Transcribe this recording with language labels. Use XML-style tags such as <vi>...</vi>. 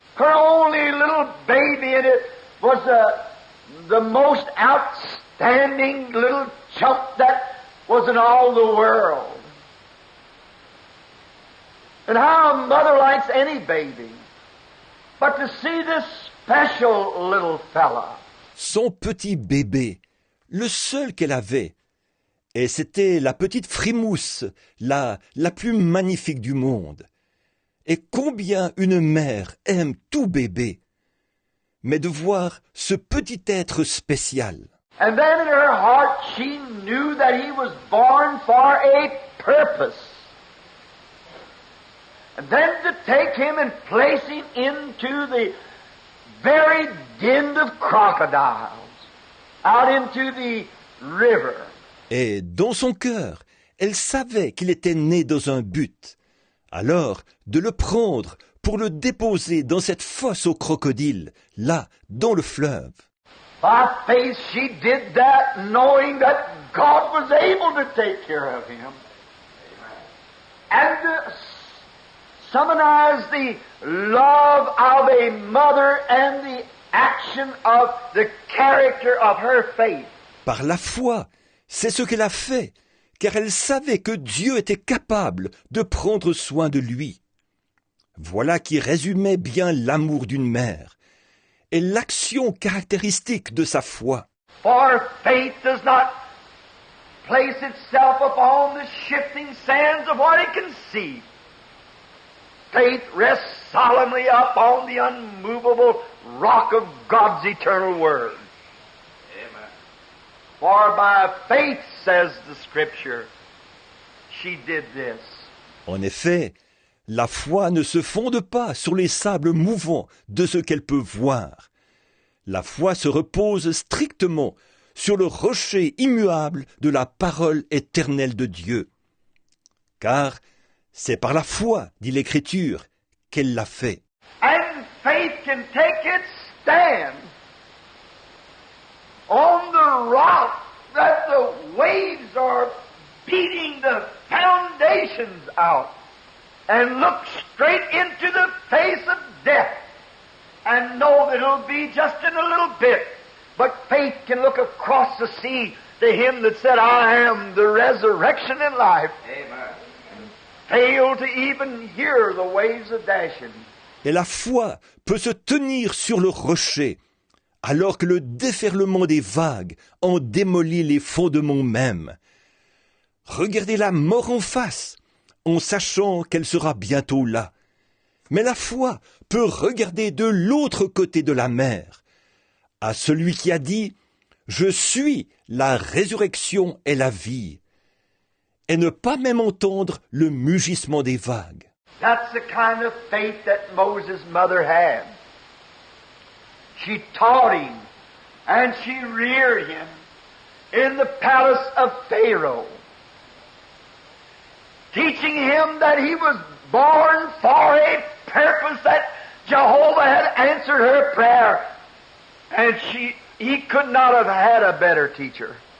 <en>Her only little baby, and it was the most outstanding little chump that was in all the world. And how a mother likes any baby. But to see this special little fella.</en> <fr>Son petit bébé, le seul qu'elle avait. Et c'était la petite frimousse, la plus magnifique du monde. Et combien une mère aime tout bébé. Mais de voir ce petit être spécial.</fr> <en>And then in her heart she knew that he was born for a purpose. And then to take him and place him into the very den of crocodiles, out into the river.</en> <fr>Et dans son cœur, elle savait qu'il était né dans un but. Alors, de le prendre pour le déposer dans cette fosse aux crocodiles, là, dans le fleuve.</fr> <en>By faith she did that, knowing that God was able to take care of him. And to summarize the love of a mother and the action of the character of her faith.</en> <fr>Par la foi, c'est ce qu'elle a fait, car elle savait que Dieu était capable de prendre soin de lui. Voilà qui résumait bien l'amour d'une mère et l'action caractéristique de sa foi.</fr> <en>For faith does not place itself upon the shifting sands of what it can see. Faith rests solemnly upon the unmovable rock of God's eternal word. Amen. For by faith, says the Scripture, she did this.</en> <fr>En effet, la foi ne se fonde pas sur les sables mouvants de ce qu'elle peut voir. La foi se repose strictement sur le rocher immuable de la parole éternelle de Dieu. Car c'est par la foi, dit l'Écriture, qu'elle l'a fait.</fr> <en>And faith can take its stand on the rock that the waves are beating the foundations out and look straight into the face of death and know that it'll be just in a little bit. But faith can look across the sea to him that said, I am the resurrection and life. Amen. And fail to even hear the waves of dashing.</en> <fr>Et la foi peut se tenir sur le rocher, alors que le déferlement des vagues en démolit les fondements mêmes. Regardez la mort en face, en sachant qu'elle sera bientôt là. Mais la foi peut regarder de l'autre côté de la mer, à celui qui a dit « Je suis la résurrection et la vie », et ne pas même entendre le mugissement des vagues.</fr> <en>That's the kind of faith that Moses' mother had. She taught him and she reared him in the palace of Pharaoh, teaching him that he was born for a purpose, that Jehovah had answered her prayer, and he could not have had a better teacher.</en>